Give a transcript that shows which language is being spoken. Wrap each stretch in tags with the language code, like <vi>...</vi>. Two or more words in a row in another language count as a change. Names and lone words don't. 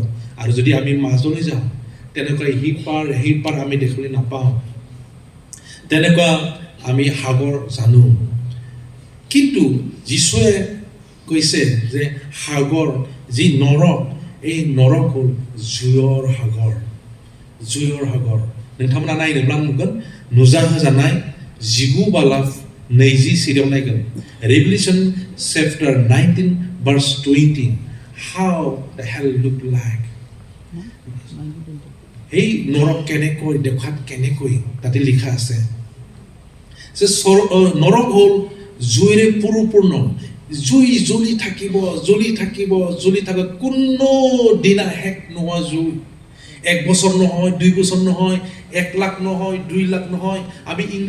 <as>আৰু যদি আমি মাজলৈ যাওঁ তেনেকৈ সেই পাৰ আমি দেখিবলৈ নাপাওঁ। তেনেকুৱা আমি সাগৰ জানো। কিন্তু যীশুৱে কৈছে যে সাগৰ যি নৰক, এই nорক হল জুয়ৰ সাগৰ, জুয়ৰ সাগৰ।</as> <brx>नोंथांमोना नायनोब्ला नुगोन नुजा होजानाय 19:24 नायगोन</brx> <en>Revelation chapter 19 verse 20 how the hell look like</en> <as>এই নৰক কেনেকৈ দেখাত কেনেকৈ তাতে লিখা আছে যে নৰক হল জুইৰে পৰিপূৰ্ণ জুই জ্বলি থাকিব জ্বলি থাকিব জ্বলি থাকে কোনো দিনা শেষ নোহোৱা জুই 1 বছৰ নহয় 2 বছৰ নহয় 1 লাখ নহয় 2 লাখ নহয় আমি</as>